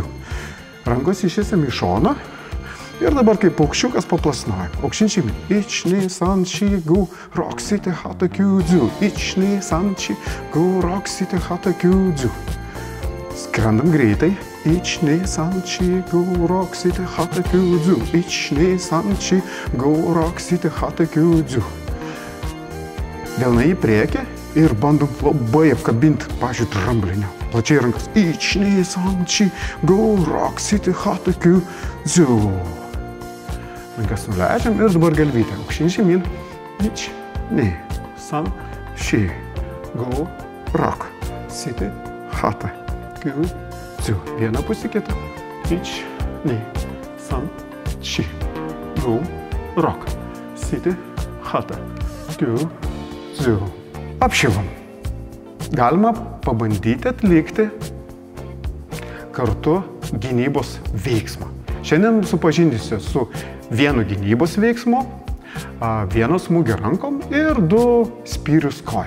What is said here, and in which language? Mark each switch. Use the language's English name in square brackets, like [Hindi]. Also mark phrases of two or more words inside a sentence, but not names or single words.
[Lithuanian] Rankos išiesiam į šoną. Ir dabar kaip paukščiukas paplasnojam. Aukštyn žemyn. [Japanese] Ič, に、さん、し、ご、ろく、しち、はち、きゅう、じゅう. いち、に、さん、し、ご、ろく、しち, はち、きゅう、じゅう. [Lithuanian] Skrendam greitai. [Japanese] Ič, に、さん、し、ご、ろく、しち、はち、きゅう、じゅう. いち、に、さん、し、ご、ろく、しち, はち、きゅう、じゅう. [Lithuanian] Delnai į priekį ir bandom labai apkabinti, pažiūrėjau, tramblinio. Plačiai rankas. Ič, [Japanese] に、さん、し、ご、ろく、しち, はち、きゅう、じゅう. [Lithuanian] Rankas nuleidžiam ir dabar galvytę. Aukštyn žemyn. Ič, [Japanese] に、さん、し、ご、ろく、しち, はち、きゅう、じゅう. [Lithuanian] Viena pusė kita. Ič, [Japanese] に、さん、し、ご、ろく、しち, はち、きゅう、じゅう. [Lithuanian] Apšilom. Galima pabandyti atlikti kartu gynybos veiksmą. Šiandien supažindinsiu su vienu gynybos veiksmu, vieno smūgio rankom ir 2 spyrius koja.